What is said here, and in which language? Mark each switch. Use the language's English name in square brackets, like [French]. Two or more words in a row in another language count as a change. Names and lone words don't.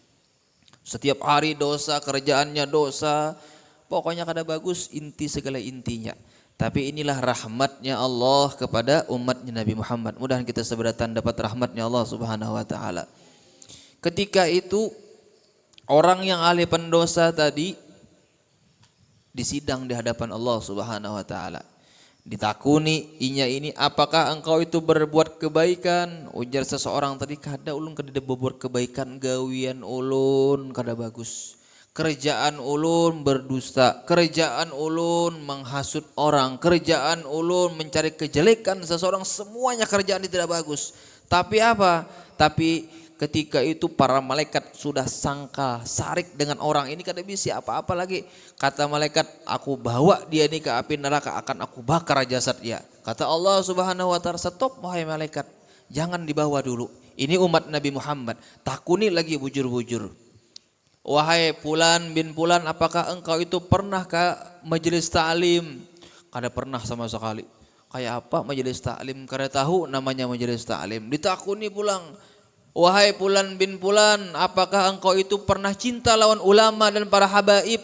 [Banjar] Setiap hari dosa, kerjaannya dosa, pokoknya kada bagus, inti segala intinya. [Indonesian] Tapi inilah rahmatnya Allah kepada umatnya Nabi Muhammad. Mudahan kita seberatan dapat rahmatnya Allah [Arabic] Subhanahu wa taala. [Indonesian] Ketika itu orang yang ahli pendosa tadi disidang di hadapan Allah [Arabic] Subhanahu wa taala. [Banjar] Ditakuni inya ini, apakah engkau itu berbuat kebaikan? Ujar seseorang tadi, kada ulun kada berbuat kebaikan, gawian ulun kada bagus. Kerjaan ulun berdusta, kerjaan ulun menghasut orang, kerjaan ulun mencari kejelekan seseorang, semuanya kerjaan itu tidak bagus. [Indonesian] Tapi apa? [Banjar] Tapi ketika itu para malaikat sudah sangka sarik dengan orang ini, kada bisa apa-apa lagi. [Indonesian] Kata malaikat, aku bawa dia ini ke api neraka, akan aku bakar jasad dia. Kata Allah [Arabic] Subhanahu wa taala, [Indonesian] stop wahai malaikat, jangan dibawa dulu. Ini umat Nabi Muhammad. [Banjar] Takuni lagi bujur-bujur. Wahai Fulan bin Fulan, apakah engkau itu pernah ke majelis ta'lim? Kada pernah sama sekali. Kayak apa majelis ta'lim? Kada tahu namanya majelis ta'lim. Ditakuni pulang. Wahai Fulan bin Fulan, apakah engkau itu pernah cinta lawan ulama dan para habaib?